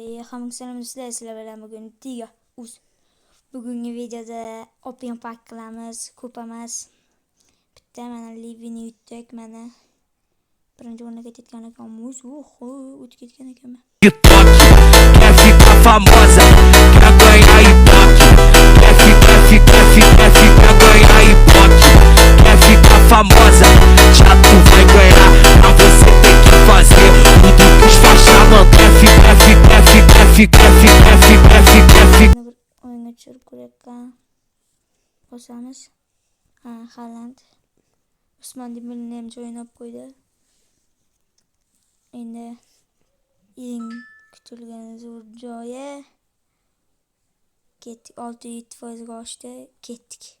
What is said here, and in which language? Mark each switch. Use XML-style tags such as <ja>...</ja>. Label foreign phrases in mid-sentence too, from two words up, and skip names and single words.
<uz>hammaga salom do'stlar, sizlar bilan bugun Tiga Uz. Bugungi videoda</uz> <en>open pack</en> <uz>qilamiz, ko'p emas. Bitta mana Livini yutdik, mana birinchi o'ringa ketgan ekanmiz. O'tib ketgan ekanman.</uz> <pt>Quer ficar famosa, quer ganhar ibope. Quer ganhar ibope. Quer ficar famosa, já tu vai ganhar. Mas você tem que fazer tudo que os faixa não quer</pt> <uz>O'yinga tushirib ko'rayotgan bo'lsamiz. Haaland Usmon Dembeleni ham jo'nab qo'ydi. Endi eng kutilgan zo'r joyi ketdik, 6-7% ga oshdi, ketdik.</uz>